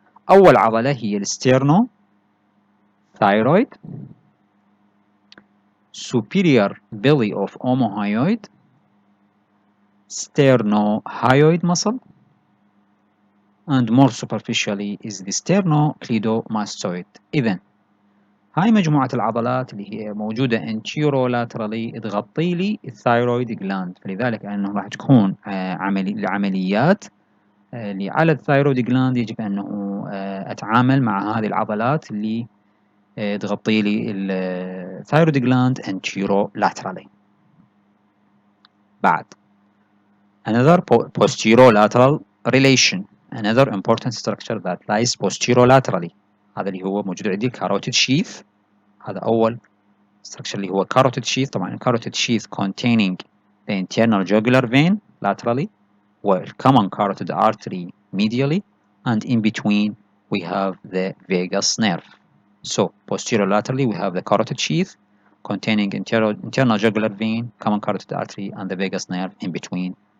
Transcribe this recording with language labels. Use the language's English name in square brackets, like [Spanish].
[Arabic] أول عضلة هي [English] الستيرنو thyroid, superior belly of omohyoid, sternohyoid muscle, and more superficially is the sternocleidomastoid. [Arabic] إذن هاي مجموعة العضلات اللي هي موجودة anterolaterally تغطي لي الثايرويد جلاند، فلذلك أنه راح تكون العمليات اللي على الثايرويد جلاند يجب أنه أتعامل مع هذه العضلات اللي تغطي لي الثايرويد جلاند anterolaterally. [English] بعد another posterolateral relation, another important structure that lies posterolaterally. [Arabic] هذا اللي هو موجود عندي carotid sheath. هذا أول structure اللي هو carotid sheath. [English] طبعا carotid sheath containing the internal jugular vein laterally common carotid artery medially, and in between we have the vagus nerve. So posterolaterally we have the carotid sheath containing internal jugular vein, common carotid artery, and the vagus nerve in between.